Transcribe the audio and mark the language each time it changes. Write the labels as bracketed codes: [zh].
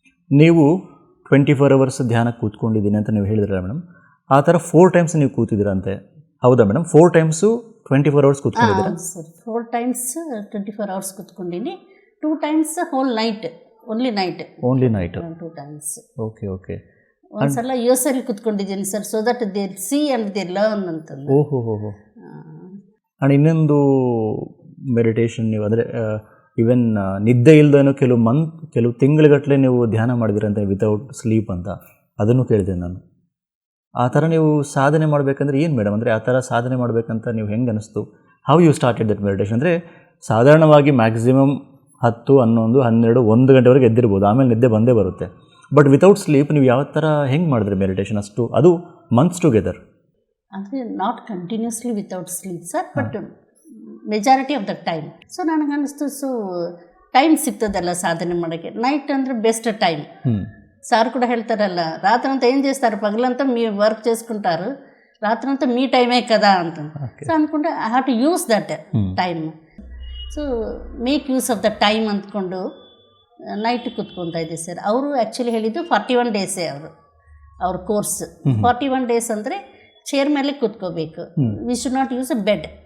[kn] ನೀವು 24 hours ಧ್ಯಾನಕ್ಕೆ ಕೂತ್ಕೊಂಡಿದ್ದೀನಿ ಅಂತ ನೀವು ಹೇಳಿದ್ರಲ್ಲ ಮೇಡಮ್, ಆ ಥರ 4 times ನೀವು ಕೂತಿದ್ದೀರಂತೆ, ಹೌದಾ madam? 4 times 24 hours ಕೂತ್ಕೊಂಡಿದ್ದೀರಾ? 4 times 24 hours ಕೂತ್ಕೊಂಡಿನಿ. [en] 2 times whole night, only night. 2 times. Okay. [kn] ಒಂದ್ಸಲ ಯು ಎಸ್ ಅಲ್ಲಿ ಕುತ್ಕೊಂಡಿದ್ದೀನಿ sir, [en] so that they see and they learn [kn] ಅಂತಂದು. ಓಹೋ ಹೋ ಹೋ. ಆ್ಯಂಡ್ ಇನ್ನೊಂದು ಮೆಡಿಟೇಷನ್ ನೀವು ಅಂದರೆ ಈವನ್ ನಿದ್ದೆ ಇಲ್ಲದೇನೋ ಕೆಲವು ತಿಂಗಳುಗಟ್ಟಲೆ ನೀವು ಧ್ಯಾನ ಮಾಡಿದಿರಂತೆ ವಿತೌಟ್ ಸ್ಲೀಪ್ ಅಂತ, ಅದನ್ನು ಕೇಳಿದೆ ನಾನು. ಆ ಥರ ನೀವು ಸಾಧನೆ ಮಾಡಬೇಕಂದ್ರೆ ಏನು ಮೇಡಮ್, ಅಂದರೆ ಆ ಥರ ಸಾಧನೆ ಮಾಡಬೇಕಂತ ನೀವು ಹೆಂಗೆ ಅನ್ನಿಸ್ತು? [en] How you started that meditation? [kn] ಅಂದರೆ ಸಾಧಾರಣವಾಗಿ ಮ್ಯಾಕ್ಸಿಮಮ್ 10, 11, 12, 1 ಗಂಟೆವರೆಗೆ ಎದ್ದಿರ್ಬೋದು, ಆಮೇಲೆ ನಿದ್ದೆ ಬಂದೇ ಬರುತ್ತೆ. ಬಟ್ ವಿತೌಟ್ ಸ್ಲೀಪ್ ನೀವು ಯಾವ ಥರ ಹೆಂಗೆ ಮಾಡಿದ್ರಿ ಮೆಡಿಟೇಷನ್ ಅಷ್ಟು, ಅದು ಮಂತ್ಸ್ ಟುಗೆದರ್? [en] ಅಂದರೆ not continuously without sleep sir, but majority of the time. [kn] So ನನಗೆ ಅನ್ನಿಸ್ತು, ಸೊ ಟೈಮ್ ಸಿಗ್ತದಲ್ಲ ಸಾಧನೆ ಮಾಡೋಕ್ಕೆ, ನೈಟ್ ಅಂದರೆ ಬೆಸ್ಟ್ ಟೈಮ್. [te] సార్ కూడా ಹೇಳ್ತಾರಲ್ಲ, రాత్రి అంతా ఏం చేస్తారు, పగలంతా మీ వర్క్ చేసుకుంటారు, రాత్రి అంతా మీ టైమే కదా ಅಂತ. [en] so ಅಂದ್ಕೊಂಡೆ I have to use that time, so make use of the time [kn] ಅಂದ್ಕೊಂಡು ನೈಟ್ ಕೂತ್ಕೊತಾ ಇದ್ದೆ ಸರ್. ಅವರು ಆ್ಯಕ್ಚುಲಿ ಹೇಳಿದ್ದು 41 ಡೇಸೇ ಅವ್ರ ಕೋರ್ಸ್. 41 ಡೇಸ್ ಅಂದರೆ ಚೇರ್ ಮೇಲೆ ಕೂತ್ಕೋಬೇಕು, [en] we should not use a bed,